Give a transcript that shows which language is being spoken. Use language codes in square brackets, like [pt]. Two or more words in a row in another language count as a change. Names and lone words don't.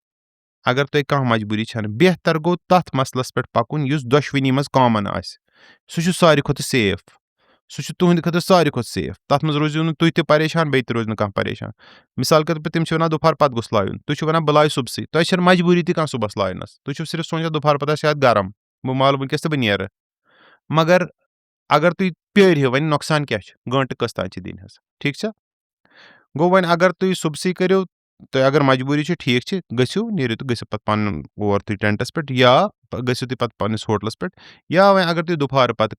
[ks] اگر تۄہہِ کانٛہہ مجبوٗری چھَنہٕ بہتر گوٚو تَتھ مسلَس پٮ۪ٹھ پَکُن یُس دۄشوٕنی منٛز کامن آسہِ سُہ چھُ ساروی کھۄتہٕ سیف سُہ چھُ تُہنٛدِ خٲطرٕ ساروی کھۄتہٕ سیف تَتھ منٛز روٗزِو نہٕ تُہۍ تہِ پریشان بیٚیہِ تہِ روزِ نہٕ کانٛہہ پریشان [ur] مِثال کے طور پر [ks] تِم چھِ وَنان دُپہر پَتہٕ گوٚژھ لایُن تُہۍ چھِو وَنان بہٕ لاے صُبسٕے تۄہہِ چھَنہٕ مجبوٗری تہِ کانٛہہ صُبحس لاینَس تُہۍ چھِو صرف سونٛچان دُپہر پَتہٕ آسہِ شاید گرم بہٕ مالہٕ وٕنکیٚس تہٕ بہٕ نیرٕ مگر اگر تُہۍ پیٲرِو وۄنۍ نۄقصان کیاہ چھُ گٲنٛٹہٕ کٔژ تانۍ چھِ دِنۍ حظ ٹھیٖک چھا گوٚو وۄنۍ اگر تُہۍ صُبسٕے کٔرِو تۄہہِ اگر مجبوٗری چھِ ٹھیٖک چھِ گٔژھِو نیٖرِو تہٕ گٔژھِو پَتہٕ پَنُن اور تُہۍ ٹٮ۪نٛٹَس پٮ۪ٹھ یا گٔژھِو تُہۍ پَتہٕ پنٛنِس ہوٹلَس پٮ۪ٹھ یا وۄنۍ اگر تُہۍ دُپہرٕ پَتہٕ